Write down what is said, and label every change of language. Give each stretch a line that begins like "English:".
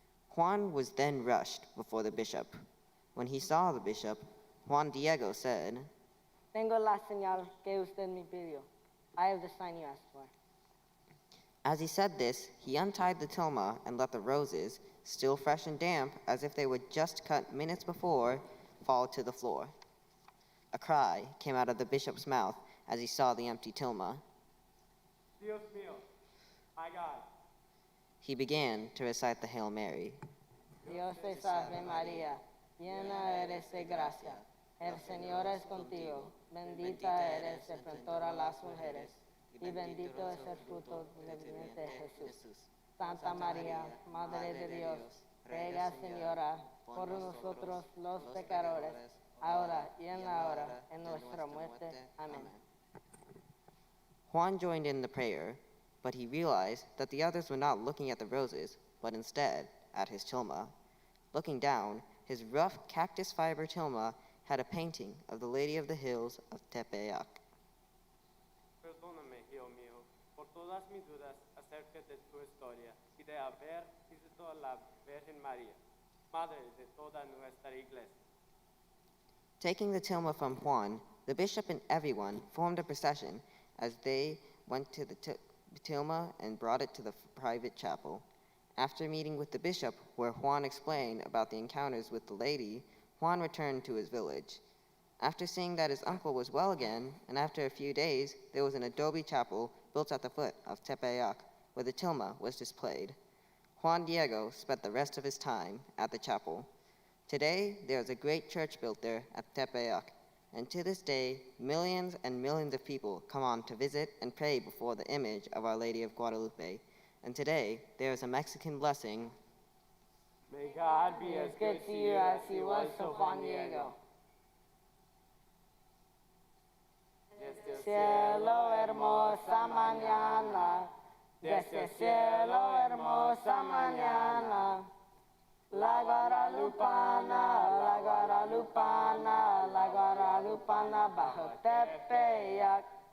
English: Juan was then rushed before the bishop. When he saw the bishop, Juan Diego said,
Spanish: Tengo la señal que usted me pidió.
English: I have the sign you asked for. As he said this, he untied the tilma and let the roses, still fresh and damp as if they were just cut minutes before, fall to the floor. A cry came out of the bishop's mouth as he saw the empty tilma.
Spanish: Dios mío,
English: my God. He began to recite the Hail Mary.
Spanish: Dios te salve María, llena eres de gracia. El Señor es contigo. Bendita eres entre todas las mujeres, y bendito es el fruto del vientre de Jesús. Santa María, Madre de Dios, ruega, Señora, por nosotros los pecadores, ahora y en la hora de nuestra muerte. Amén.
English: Juan joined in the prayer, but he realized that the others were not looking at the roses, but instead at his tilma. Looking down, his rough cactus fiber tilma had a painting of the Lady of the Hills of Tepeyac.
Spanish: Perdóname, Hijo mío, por todas mis dudas acerca de tu historia y de haber visitado a la Virgen María, Madre de toda nuestra iglesia.
English: Taking the tilma from Juan, the bishop and everyone formed a procession as they went to the tilma and brought it to the private chapel. After meeting with the bishop, where Juan explained about the encounters with the lady, Juan returned to his village. After seeing that his uncle was well again, and after a few days, there was an adobe chapel built at the foot of Tepeyac, where the tilma was displayed. Juan Diego spent the rest of his time at the chapel. Today, there is a great church built there at Tepeyac, and to this day, millions and millions of people come on to visit and pray before the image of Our Lady of Guadalupe. And today, there is a Mexican blessing. May God be as good to you as he was to Juan Diego.
Spanish: Cielo hermoso. hermosa mañana, desde el cielo hermosa mañana. La guadalupana, la guadalupana, la guadalupana bajo Tepeyac.